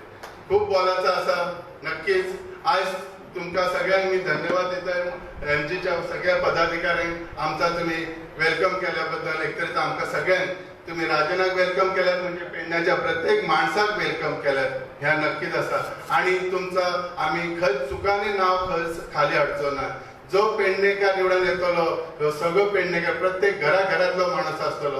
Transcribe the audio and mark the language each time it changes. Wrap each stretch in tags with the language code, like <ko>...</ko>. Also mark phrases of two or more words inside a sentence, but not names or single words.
<kok>खूप बोलायचं असा. नक्कीच आज तुमका सगळ्यांक मी धन्यवाद देताय. एमजीच्या सगळ्या पदाधिकाऱ्यांक आमचा तुम्ही वेलकम केल्याबद्दल. एकतरीत आमकां सगळ्यांक तुम्ही राजनाक वेलकम केल्यात म्हणजे पेडण्याच्या प्रत्येक माणसाक वेलकम केल्यात, ह्या नक्कीच असा. आणि तुमचं आम्ही खंयच चुकांनी नाव खंयच खाली हाडचो ना. जो पेडणेकार निवडून येतलो तो सगळो पेडणेकार प्रत्येक घराघरातलो माणूस आसतलो.</kok>